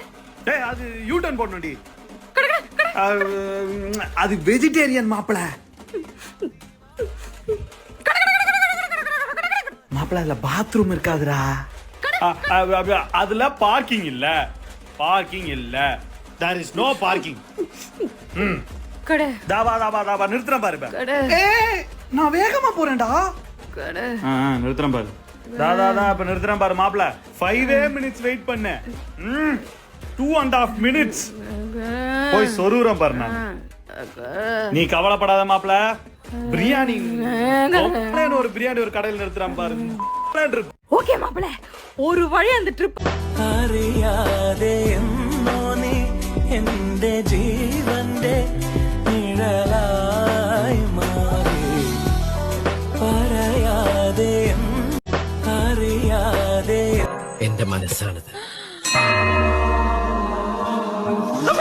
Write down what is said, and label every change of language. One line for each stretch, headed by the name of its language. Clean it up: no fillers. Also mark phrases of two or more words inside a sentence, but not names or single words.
Tamil: டேய் அது
English: U turn
Tamil: போடணும்டி. அது வெஜிடேரியன் மாப்பிள. மாப்பிள அதுல பாத்ரூம் இருக்காதுடா. அதுல பார்க்கிங் இல்ல.
English: There is no parking.
Tamil: கடை. தாவா நிறுத்துறேன் பாரு. ஏய் நான் வேகமா போறேன்டா. கடை. நிறுத்துறேன் பாரு. தாதா இப்ப நிறுத்துறேன் பாரு மாப்ள. 5 minutes வெயிட் பண்ணு. 2.5 minutes. போய் சொருறேன் பாரு நான். நீ கவலைப்படாத மாப்ள. பிரியாணி ஒரு பிரியாணி ஒரு கடையில் நிறுத்துறேன் பாரு. ஓகே மாப்ள. ஒரு வழி அந்த ட்ரிப்.
Malayalam: അറിയാതെ എന്നോനെ എന്റെ ജീവന്റെ നിഴലായി മാറി പറയാതെ അറിയാതെ എന്റെ മനസ്സാണത്.